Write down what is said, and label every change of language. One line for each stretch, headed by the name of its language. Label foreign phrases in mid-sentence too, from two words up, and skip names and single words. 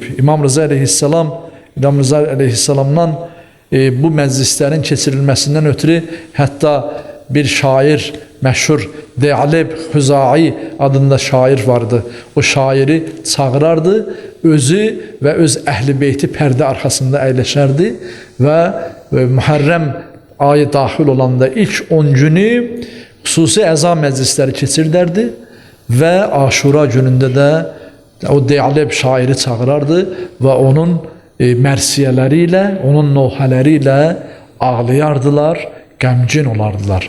Azerbaijani: İmam Rıza əleyhissalamdan bu məclislərin keçirilməsindən ötürü hətta bir şair meşhur De'aleb Huzai adında şair vardı. O şairi çağırardı, özü ve öz əhl-i beyti
Turkish: perde arkasında
Azerbaijani: əyləşərdi ve Muharrem ayı dahil olanda ilk 10 günü xüsusi əza məclisləri keçirdərdi ve Aşura günündə də o De'aleb şairi çağırardı ve onun mərsiyələri onun nohələri ağlayardılar, qəmgin olardılar.